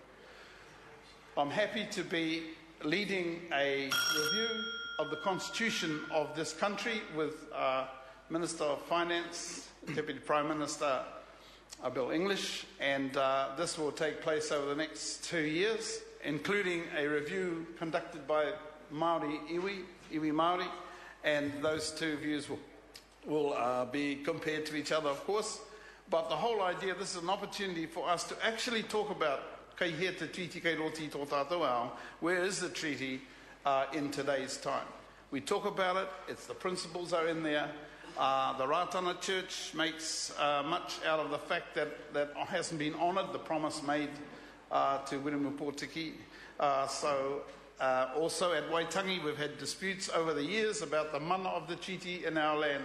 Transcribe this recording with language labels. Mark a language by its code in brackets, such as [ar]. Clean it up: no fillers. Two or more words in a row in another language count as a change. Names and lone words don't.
[en] I'm happy to be leading a review of the constitution of this country with Minister of Finance, Deputy Prime Minister Bill English, and this will take place over the next 2 years, including a review conducted by Māori [mi] iwi Māori, [en] and those two views will be compared to each other, of course. But the whole idea, this is an opportunity for us to actually talk about [mi] kei hea te treaty kei roti tō tātou ao, [en] where is the treaty in today's time. We talk about it, the principles are in there. The Ratana Church makes much out of the fact that hasn't been honoured, the promise made to Wiremu Pōtiki. Also at Waitangi, we've had disputes over the years about the mana of the treaty in our land.